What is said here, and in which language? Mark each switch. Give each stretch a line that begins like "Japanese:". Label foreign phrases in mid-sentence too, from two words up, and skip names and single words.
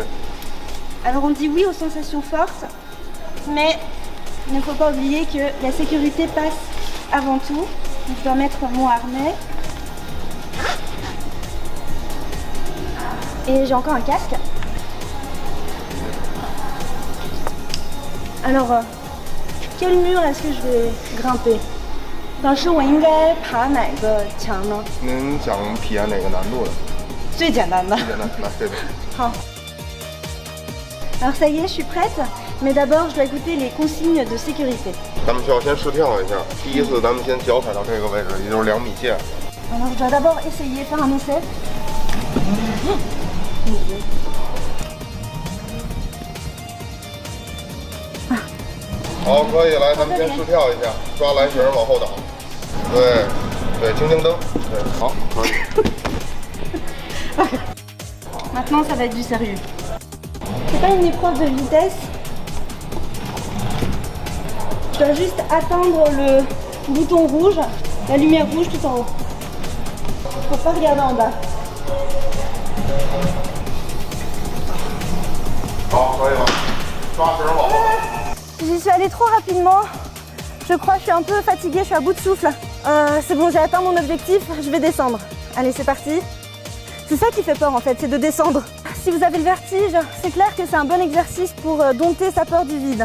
French: Alors on dit oui aux sensations fortes, mais il ne faut pas oublier que la sécurité passe avant tout. Je dois mettre mon harnais. Et j'ai encore un casque. Alors, quel mur est-ce que je vais grimper?
Chinese: 老师，我应该爬哪个墙呢？您想体验哪个难度的？最简单的。最简单，来这边。
French: 好。Alors ça y est, je suis prête. Mais d'abord, je dois écouter les consignes de sécurité.
Chinese: 咱们需要先试跳一下。第一次，咱们先脚踩到这个位置，也就是2米线。
French: Alors, je dois d'abord essayer faire un essai.
Chinese: 好，可以，来，咱们先试跳一下，抓栏绳往后倒。对，对，轻轻蹬。对，好，可以。
French: Maintenant, ça va être du sérieux. C'est pas une épreuve de vitesse. Je dois juste atteindre le bouton rouge, la lumière rouge tout en haut. Faut pas regarder en bas.
Chinese: 好，可以了，抓绳往后。
French: J'y suis allée trop rapidement. Je crois que je suis un peu fatiguée, je suis à bout de souffle. C'est bon, j'ai atteint mon objectif, je vais descendre. Allez, c'est parti. C'est ça qui fait peur en fait, c'est de descendre. Si vous avez le vertige, c'est clair que c'est un bon exercice pour dompter sa peur du vide.